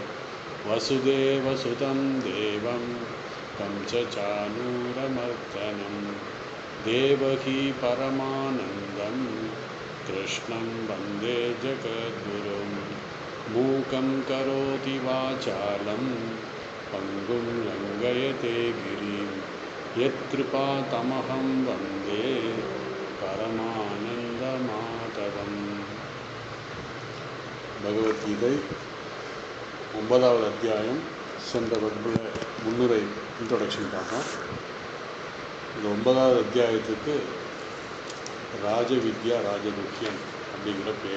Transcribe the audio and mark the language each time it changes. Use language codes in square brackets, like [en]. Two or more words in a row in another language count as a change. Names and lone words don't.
[sa] वसुदेवसुतं देवं कंसचानूरमर्दनं देवकी परमानन्दं कृष्णं वन्दे जगद्गुरुं। मूकं करोति वाचालं पङ्गुं लङ्घयते गिरिं यत्कृपातमहं वन्दे परमानन्दमाधवम्। [ta] பகவத்கீதை 9வது அத்தியாயம். சென்ற வகுப்பில் முன்னுரை இன்ட்ரோடக்ஷன் பார்த்தோம். இந்த 9வது அத்தியாயத்துக்கு ராஜவித்யா ராஜகுஹ்யம் அப்படிங்கிற பேர்.